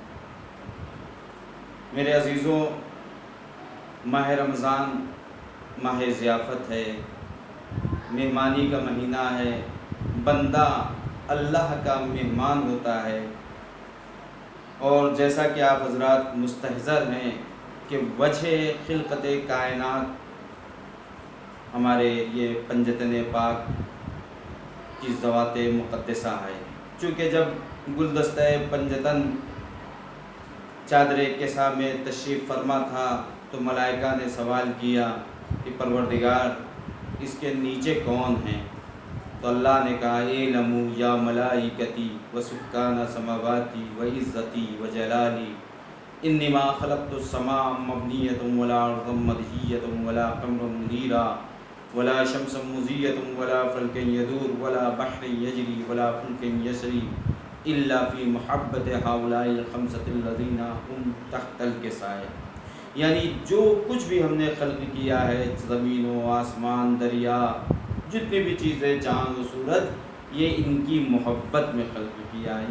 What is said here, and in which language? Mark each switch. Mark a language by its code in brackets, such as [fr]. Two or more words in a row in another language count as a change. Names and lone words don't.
[ur] میرے عزیزوں، ماہ رمضان ماہ ضیافت ہے، مہمانی کا مہینہ ہے، بندہ اللہ کا مہمان ہوتا ہے، اور جیسا کہ آپ حضرات مستحضر ہیں کہ وجہ خلقت کائنات ہمارے یہ پنجتن پاک کی ذوات مقدسہ ہے۔ چونکہ جب گلدستہ پنجتن چادر کسا میں تشریف فرما تھا تو ملائکہ نے سوال کیا کہ پروردگار اس کے نیچے کون ہیں؟ تو اللہ نے کہا [ar] اعلموا یا ملائکتی و سکان سماواتی و عزتی و جلالی انی ما خلقت السماء مبنیۃ ولا ارض مدحیۃ ولا قمر منیرا ولا شمس مضیۃ ولا فلک یدور ولا بحر یجری ولا فلک یسری الا فی محبت ہؤلاء الخمسۃ الذین هم تحت الکساء۔ [ur] یعنی جو کچھ بھی ہم نے خلق کیا ہے، زمین و آسمان، دریا، جتنی بھی چیزیں، چاند و سورج، یہ ان کی محبت میں خلق کیا ہے۔